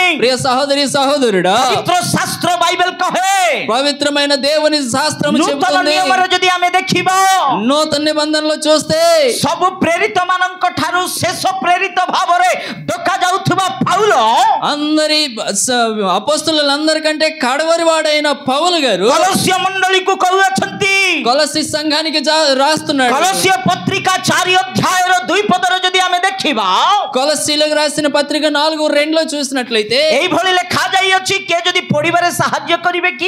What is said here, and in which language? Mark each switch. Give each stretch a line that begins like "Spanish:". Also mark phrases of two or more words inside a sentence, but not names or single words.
Telugu: ప్రియ సహోదరి సహోదరుడా,
Odia: ପବିତ୍ର ଶାସ୍ତ୍ର ବାଇବେଲ କହେ,
Telugu: పవిత్రమైన దేవుని శాస్త్రం
Odia: ନୂତନ
Telugu: చెబుతుంది,
Odia: ନିୟମରେ ଯଦି ଆମେ ଦେଖିବା,
Telugu: నూతన నిబంధనలో చూస్తే
Odia: ସବୁ ପ୍ରେରିତ ମାନଙ୍କ ଠାରୁ ଶେଷ ପ୍ରେରିତ ଭାବରେ ଡକା ଯାଉଥିବା ପାଉଲ
Telugu: అందరి అపోస్తలులందరికంటే కడవరి వాడైన పౌలు గారు
Odia: କଲସ୍ୟ ମଣ୍ଡଳୀକୁ କହୁଅଛନ୍ତି।
Telugu: కొలస్సీ సంఘానికి రాస్తున్నాడు।
Odia: କଲସ୍ୟ ପତ୍ରିକା 4 ଅଧ୍ୟାୟର 2 ପଦରେ ଯଦି ଆମେ ଦେଖିବା,
Telugu: కొలస్సీలకు రాసిన పత్రిక 4:2 చూసినట్లయితే
Odia: ଏଇଭଳି ଲେଖା ଯାଇଅଛି। କିଏ ଯଦି ପଢିବାରେ ସାହାଯ୍ୟ କରିବେ କି?